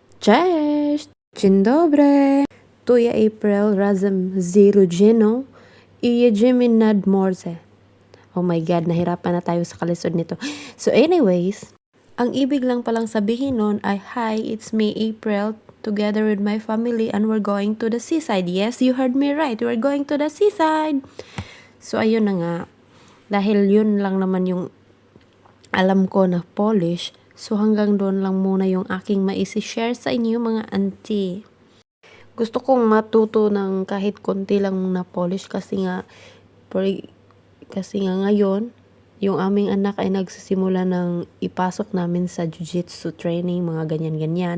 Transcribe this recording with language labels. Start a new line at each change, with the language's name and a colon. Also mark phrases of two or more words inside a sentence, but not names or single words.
Polish: Cześć! Dzień dobry! Tu ja April razem z Rugino i jedziemy nad morze.
English: Oh my God,
Filipino: nahirapan na tayo sa kalisod nito.
English: So anyways,
Filipino: ang ibig lang palang sabihin nun ay,
English: hi, it's me April together with my family and we're going to the seaside. Yes, you heard me right. We're going to the seaside.
Filipino: So ayun na nga. Dahil yun lang naman yung alam ko na Polish, so hanggang doon lang muna yung aking maisi-share sa inyo mga auntie. Gusto kong matuto ng kahit konti lang na Polish kasi nga ngayon yung aming anak ay nagsisimula ng ipasok namin sa jiu-jitsu training, mga ganyan-ganyan.